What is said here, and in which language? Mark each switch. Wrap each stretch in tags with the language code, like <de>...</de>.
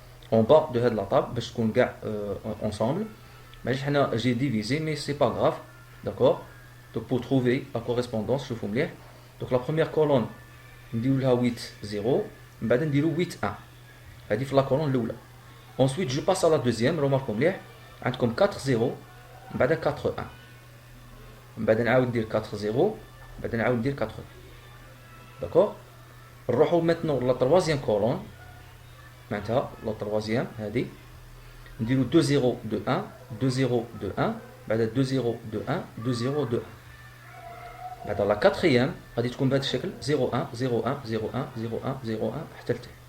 <fr>En bas de la table,</fr> <ar>باش تكون كاع</ar> <fr>ensemble. J'ai divisé, mais c'est pas grave. D'accord? Donc pour trouver la correspondance, je vous</fr> <ar>مليح.</ar> <fr>Donc la première colonne,</fr> <ar>نديرو لها 8 0, من بعد نديرو 8 1. هذه في</ar> <fr>la colonne</fr> <ar>الاولى.</ar> <fr>Ensuite, je passe à la deuxième, remarquez</fr> <ar>مليح. عندكم 4 0, من بعد 4 1. من بعد نعاود ندير 4 0, بعد نعاود ندير 4 1.</ar> <fr>D'accord?</fr> <ar>نروحو</ar> <fr>maintenant la troisième colonne.</fr> <ar>معناتها</ar> <fr>لا تروازيام</fr> <ar>هذه نديرو 2 0 2 1 2 0 2 1 بعد 2 0 2 1 2 0 2 1 بعد</ar> <fr>لا كاتريام</fr> <ar>غادي تكون بهذا الشكل 0 1 0 1 0 1 0 1 0 1 حتى لتحت.</ar>